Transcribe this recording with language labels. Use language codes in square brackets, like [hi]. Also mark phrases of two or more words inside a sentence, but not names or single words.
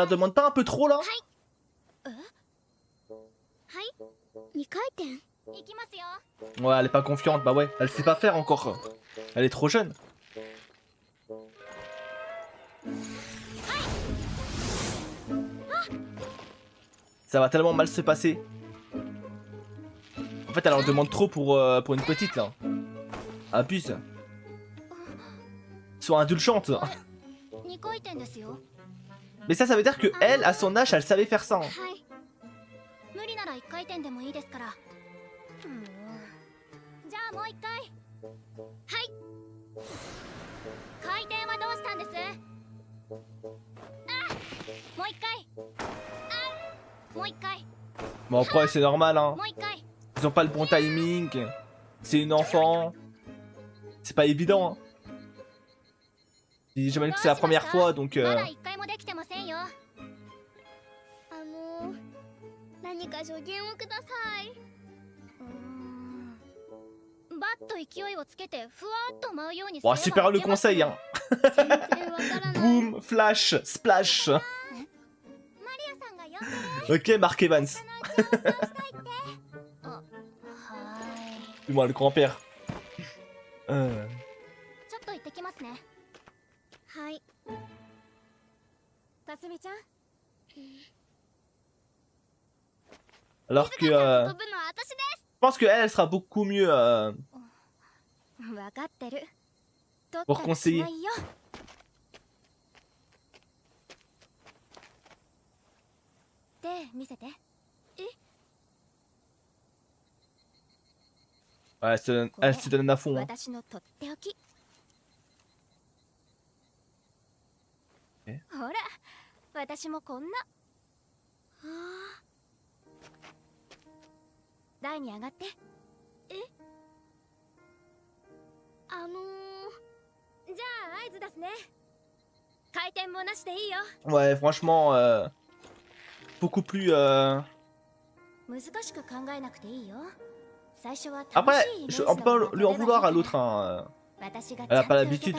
[fr] Elle en demande pas un peu trop là? [ja] はい。2回転。行きますよ。 [fr] Ouais, elle est pas confiante. Bah ouais, elle sait pas faire encore. Elle est trop jeune. Ça va tellement mal se passer. En fait, elle en demande trop pour une petite là. Abuse. Sois indulgente. [ja] 2 回転ですよ。 [fr] Mais ça veut dire que elle, à son âge, elle savait faire ça. Hein. [ja] はい。無理なら1回転でもいいですから。じゃあもう1回。はい。回転はどうしたんです？あ、もう1回。あ、もう1回。 [fr] Bon, après, c'est normal. Hein. [ja] もう1回。 [fr] Ils ont pas le bon timing. C'est une enfant. C'est pas évident. Hein. J'imagine que c'est la première fois, donc... [ja] まだ1回もできてませんよ。何か助言をください。バッと勢いをつけてふわっと舞うようにすれば。 [fr] Bon, super le conseil, hein. [en] Boom, flash, splash. [fr] Ok, Mark Evans. Moi, le grand-père. [ja] ちょっと行ってきますね。はい。かすみちゃん。 [fr] Alors que... je pense qu'elle, elle sera beaucoup mieux pour conseiller. Ouais, elle se donne à fond. Hein. Okay. [ja] ほら、私もこんな。台に上がって。え？じゃあ合図出すね。回転もなしでいいよ。 [fr] Ouais, franchement, beaucoup plus... [ja] 難しく考えなくていいよ。最初は [fr] Après, on peut lui en vouloir à l'autre. Hein. Elle a pas l'habitude.